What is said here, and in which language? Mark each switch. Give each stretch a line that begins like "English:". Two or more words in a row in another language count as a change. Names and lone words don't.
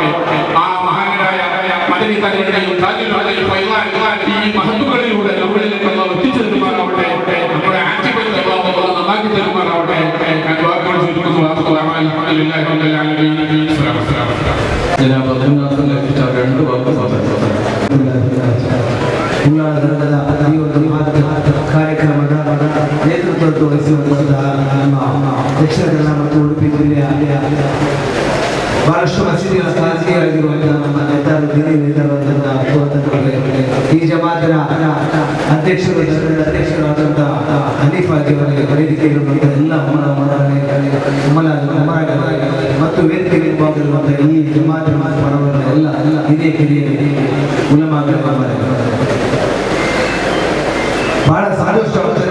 Malayalam: ആ മഹാനായ മദനി തങ്ങളുടെയും ഈ മഹത്തുക്കളിലൂടെ നമ്മളിലേക്ക് അല്ലാഹു എത്തിച്ചു തരുമാറാവട്ടെ. നമ്മുടെ ആക്ടിവിറ്റി അല്ലാഹു നന്നാക്കി തരുമാറാവട്ടെ. രണ്ട് വാക്ക്
Kannada: ಕಾರ್ಯಕ್ರಮದ ನೇತೃತ್ವ ವಹಿಸಿರುವಂತಹ ನಮ್ಮ ದಕ್ಷಿಣ ಕನ್ನಡ ಮತ್ತು ಉಡುಪಿ ಜಿಲ್ಲೆಯ ಬಹಳಷ್ಟು ಮಸೀದಿಗಳ ಸಾಧಿಯಾಗಿರುವಂತಹ ನಮ್ಮ ಈ ಜಮಾತಿನ ಅಧ್ಯಕ್ಷರಾದಂತಹ ಹನೀಫ್ ಅವರಿಗೆ ವೇದಿಕೆಯಿರುವಂತಹ ಎಲ್ಲ ಮತ್ತು ವೇದಿಕೆ ನಿರ್ಭಾಗವಿರುವಂತಹ ಈ ಜಮಾತಿನ ಪರವರ ಎಲ್ಲ ಹಿರಿಯ ಉಲಮಾಗಳ ಬಹಳ ಸಂತೋಷವಾಗುತ್ತದೆ.